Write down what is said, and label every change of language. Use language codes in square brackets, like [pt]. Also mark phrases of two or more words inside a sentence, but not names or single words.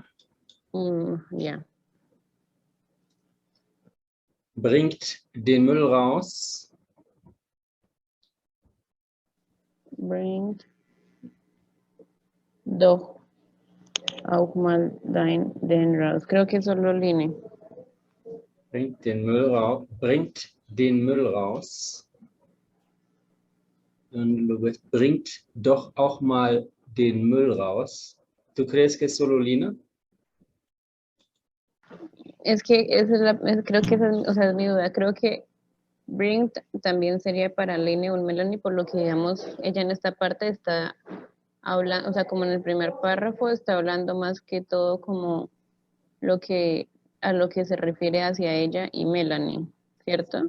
[de] Ja. Bringt den Müll raus. Bring doch auch mal den raus. [es] Creo que solo Line. [de] Bringt den Müll raus. Bringt den Müll raus. Bringt doch auch mal den Müll raus. [es] ¿Tú crees que es solo Lina? Es que creo que esa es, o sea, es mi duda. Creo que Bring también sería para Line und Melanie, por lo que digamos, ella en esta parte está hablando, o sea, como en el primer párrafo, está hablando más que todo como a lo que se refiere hacia ella y Melanie, ¿cierto?